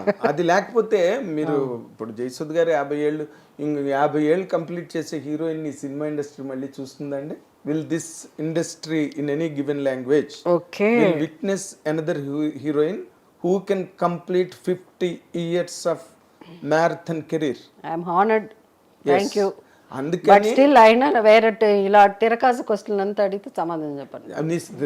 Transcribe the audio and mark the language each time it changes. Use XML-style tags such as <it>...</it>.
<te>అది లేకపోతే మీరు ఇప్పుడు జయసుధ గారు 50 ఏళ్ళు కంప్లీట్ చేసే హీరోయిన్ ని సినిమా ఇండస్ట్రీ మళ్ళీ చూస్తుందండి.</te> <en>Will this industry in any given language will witness another heroine who can complete 50 years of marathon career? I am honored. Thank you. But still</en> <te>అయినా వేరే ఇలా తిరకాసు క్వశ్చన్ అంతా అడిగితే సమాధానం చెప్పండి.</te>